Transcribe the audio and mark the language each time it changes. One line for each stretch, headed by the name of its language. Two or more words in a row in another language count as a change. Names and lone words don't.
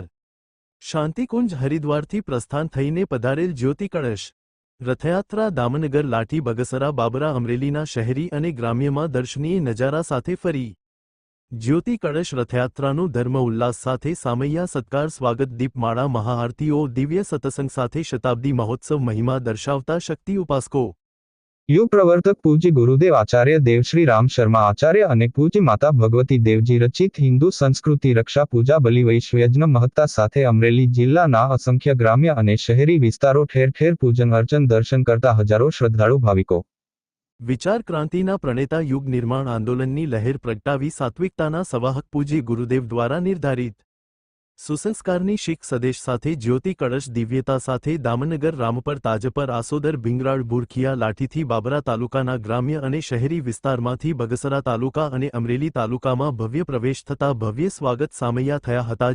Gujarati: શાંતિકુંજ હરિદ્વારથી પ્રસ્થાન થઈને પધારેલ જ્યોતિ કળશ રથયાત્રા દામનગર લાઠી બગસરા બાબરા અમરેલીના શહેરી અને ગ્રામ્યમાં દર્શનીય નજારા સાથે ફરી। જ્યોતિ કળશ રથયાત્રાનું ધર્મ ઉલ્લાસ સાથે સામૈયા સત્કાર સ્વાગત દીપમાળા મહાઆરતીઓ દિવ્ય સત્સંગ સાથે શતાબ્દી મહોત્સવ મહિમા દર્શાવતા શક્તિ ઉપાસકો युग प्रवर्तक पूज्य गुरुदेव आचार्य देव श्री राम शर्मा आचार्य અને પૂજ્ય માતા ભગવતી દેવજી રચિત હિન્દુ સંસ્કૃતિ રક્ષા પૂજા બલિ વૈશ્વયજ્ઞ મહત્તા સાથે અમરેલી જિલ્લાના અસંખ્ય ગ્રામ્ય અને શહેરી વિસ્તારો ઠેર ઠેર પૂજન અર્ચન દર્શન કરતા હજારો શ્રદ્ધાળુ ભાવિકો। વિચાર ક્રાંતિના પ્રણેતા યુગ નિર્માણ આંદોલનની લહેર પ્રગટાવી સાત્વિકતાના સવાહક પૂજ્ય ગુરુદેવ દ્વારા નિર્ધારિત સુસંસ્કારની શીખ સદેશ સાથે જ્યોતિ કળશ દિવ્યતા સાથે દામનગર રામપર તાજપર આસોદર ભીંગરાળ બુરખિયા લાઠીથી બાબરા તાલુકાના ગ્રામ્ય અને શહેરી વિસ્તારમાંથી બગસરા તાલુકા અને અમરેલી તાલુકામાં ભવ્ય પ્રવેશ થતા ભવ્ય સ્વાગત સામૈયા થયા હતા।